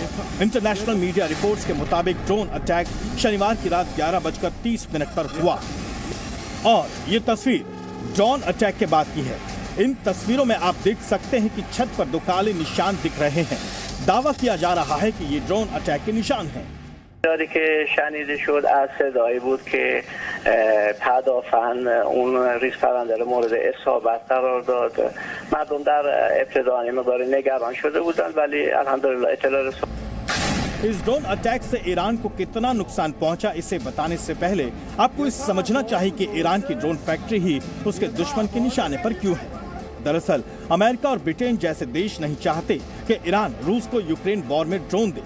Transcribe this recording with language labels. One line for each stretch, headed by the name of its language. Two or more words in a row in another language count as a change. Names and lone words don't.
English: international media reports
Hindi: के मुताबिक
English: drone attack
Hindi: शनिवार की रात 11:30 पर हुआ और ये तस्वीर
English: drone attack
Hindi: के बाद की है। इन तस्वीरों में आप देख सकते हैं कि छत पर 2 काले निशान दिख रहे हैं। दावा किया जा रहा है कि ये
English: drone attack
Hindi: के निशान हैं।
Persian: داری که شنیده شد از صدایی بود که پدافند اون ریز پرنده رو مورد اصابت قرار داد. مردم در ابتدا مقدار نگران شده بودند ولی الحمدلله اطلاع رسوند.
Hindi: इस
English: drone attack
Hindi: से ईरान को कितना नुकसान पहुंचा इसे बताने से पहले आपको इस समझना चाहिए कि ईरान की
English: drone factory
Hindi: ही उसके दुश्मन के निशाने पर क्यों है। दरअसल अमेरिका और ब्रिटेन जैसे देश नहीं चाहते कि ईरान रूस को यूक्रेन वॉर में ड्रोन दे।